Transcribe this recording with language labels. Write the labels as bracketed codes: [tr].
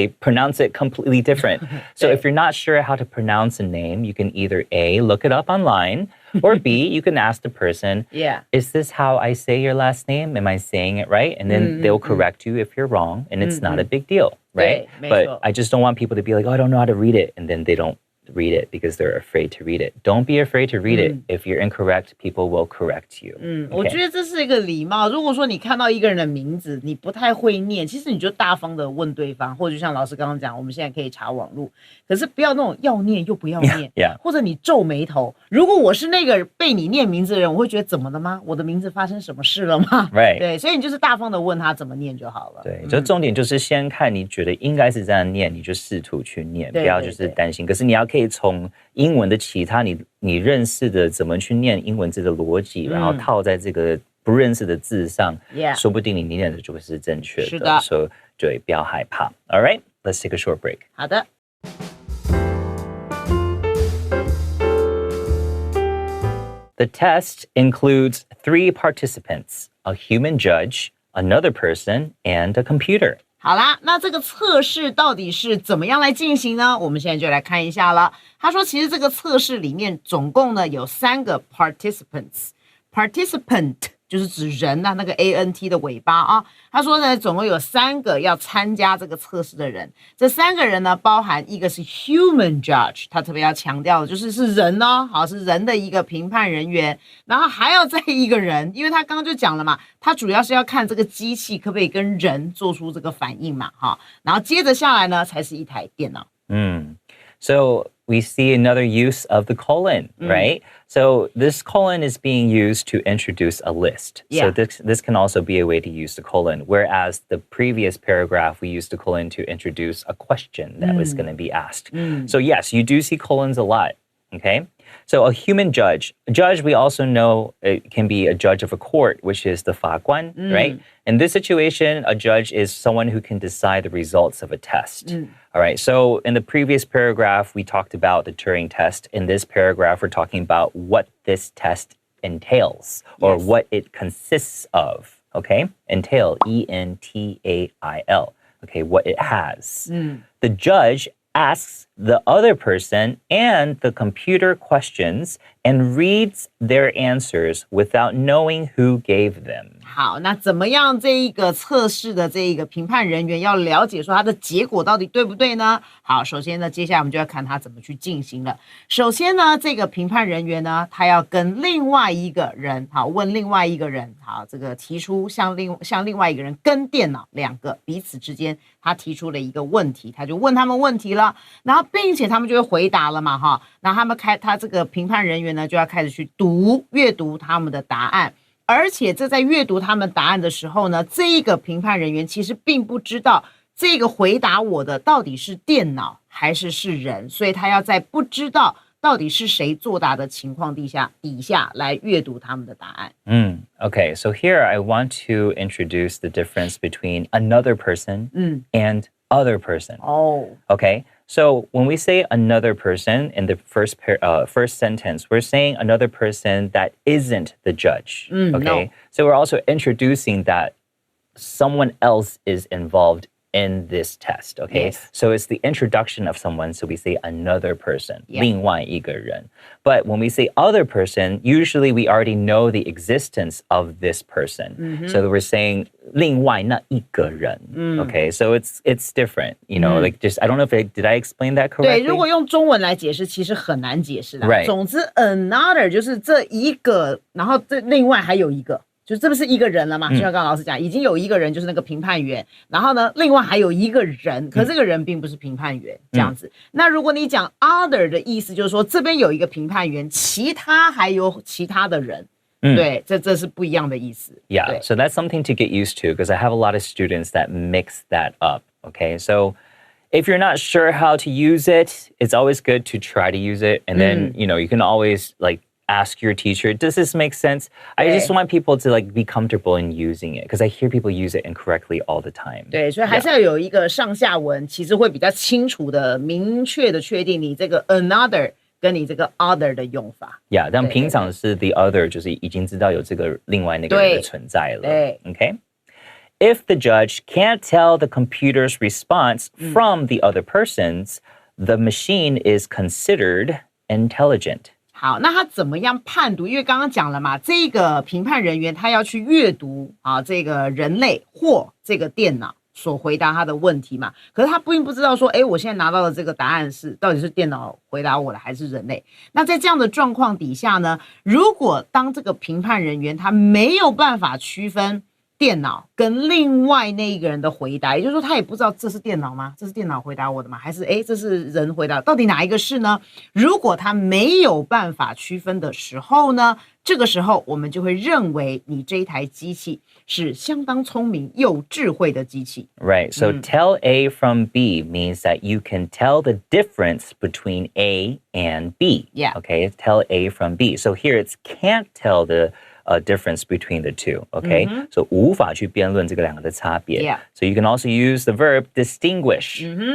[en] They pronounce it completely different. So if you're not sure how to pronounce a name, you can either A, look it up online, or B, you can ask the person, is this how I say your last name? Am I saying it right? And then they'll correct you if you're wrong, and it's not a big deal, right? But I just don't want people to be like, oh, I don't know how to read it, and then they don't read it because they're afraid to read it. Don't be afraid to read it. If you're incorrect, people will correct you. [zh] 我觉得这是一个礼貌。如果说你看到一个人的名字，你不太会念，其实你就大方的问对方，或者就像老师刚刚讲，我们现在可以查网络，可是不要那种要念又不要念，或者你皱眉头。如果我是那个被你念名字的人，我会觉得怎么了吗？我的名字发生什么事了吗？ [en] Right. [zh] 对，所以你就是大方的问他怎么念就好了。对，就重点就是先看你觉得应该是这样念，你就试图去念，不要就是担心。可是你要可以从英文的其他你认识的怎么去念英文字的逻辑，然后套在这个不认识的字上，说不定你念的就会是正确的。是的，所以对，不要害怕。 [en] All right, let's take a short break. [zh] 好的。 [en] The test includes 3 participants: a human judge, another person, and a computer. [zh] 好啦，那这个测试到底是怎么样来进行呢？我们现在就来看一下了。他说，其实这个测试里面总共呢有3个 participant 就是指人啊，那个 ANT 的尾巴啊。他说呢，总共有3个要参加这个测试的人。这3个人呢，包含一个是 human judge， 他特别要强调的就是是人哦，好，是人的一个评判人员。然后还要再一个人，因为他刚刚就讲了嘛，他主要是要看这个机器可不可以跟人做出这个反应嘛，哈。然后接着下来呢，才是一台电脑。 [en] So we see another use of the colon, right? So this colon is being used to introduce a list. So this can also be a way to use the colon, whereas the previous paragraph, we used the colon to introduce a question that was going to be asked. So yes, you do see colons a lot Okay, so a human judge. A judge, we also know it can be a judge of a court, which is the 法官, right? In this situation, a judge is someone who can decide the results of a test. All right, so in the previous paragraph, we talked about the Turing test. In this paragraph, we're talking about what this test entails or what it consists of. Okay, entail, E-N-T-A-I-L. Okay, what it has. The judge asks the other person and the computer questions and reads their answers without knowing who gave them. [zh] 好，那怎么样这一个测试的这一个评判人员要了解说他的结果到底对不对呢？好，首先呢，接下来我们就要看他怎么去进行了。首先呢，这个评判人员呢，他要跟另外一个人，好，问另外一个人，好，这个提出向另外一个人跟电脑两个彼此之间，他提出了一个问题，他就问他们问题了，然后并且他们就会回答了嘛，哈，那他这个评判人员呢就要开始去阅读他们的答案。而且这在阅读他们答案的时候呢，这一个评判人员其实并不知道这个回答我的到底是电脑还是人，所以他要在不知道到底是谁作答的情况底下来阅读他们的答案。 [en] Okay, so here I want to introduce the difference between another person and other person. Okay, so when we say another person in the first sentence, we're saying another person that isn't the judge. Okay, so we're also introducing that someone else is involved in this test. Okay, so it's the introduction of someone, so we say another person, [zh] 另外一个人. [en] But when we say other person, usually we already know the existence of this person. So we're saying [zh] 另外那一个人. [en] Okay, so it's different, you know, like just I don't know if did I explain that correctly? [zh] 对，如果用中文来解释，其实很难解释的。 [en] Right. [zh] 总之 ，another 就是这一个，然后这另外还有一个。就这不是一个人了嘛？就像刚刚老师讲，已经有一个人就是那个评判员，然后呢，另外还有一个人，可这个人并不是评判员，这样子。那如果你讲 other 的意思，就是说这边有一个评判员，其他还有其他的人。对，这是不一样的意思。 [en] Yeah, so that's something to get used to because I have a lot of students that mix that up. Okay, so if you're not sure how to use it, it's always good to try to use it, and then you can always ask your teacher, does this make sense? I just want people to be comfortable in using it because I hear people use it incorrectly all the time. [zh] 对，所以还是要有一个上下文，其实会比较清楚的、明确的确定你这个 another 跟你这个 other 的用法。 Yeah, 但平常是 the other 就是已经知道有这个另外那个人的存在了。 [en] Okay? If the judge can't tell the computer's response from the other person's, the machine is considered intelligent. [zh] 好，那他怎么样判读？因为刚刚讲了嘛，这个评判人员他要去阅读这个人类或这个电脑所回答他的问题嘛。可是他并不知道说，我现在拿到的这个答案到底是电脑回答我的还是人类？那在这样的状况底下呢，如果当这个评判人员他没有办法区分电脑跟另外那一个人的回答，也就是说他也不知道这是电脑吗？这是电脑回答我的吗？还是这是人回答？到底哪一个是呢？如果他没有办法区分的时候呢，这个时候我们就会认为你这一台机器是相当聪明又智慧的机器。 [en] Right, so tell A from B means that you can tell the difference between A and B. Yeah. Okay, tell A from B. So here it's can't tell the difference between the two, okay? [zh] So 无法去辩论这个两个的差别。 [en] Yeah. So you can also use the verb distinguish.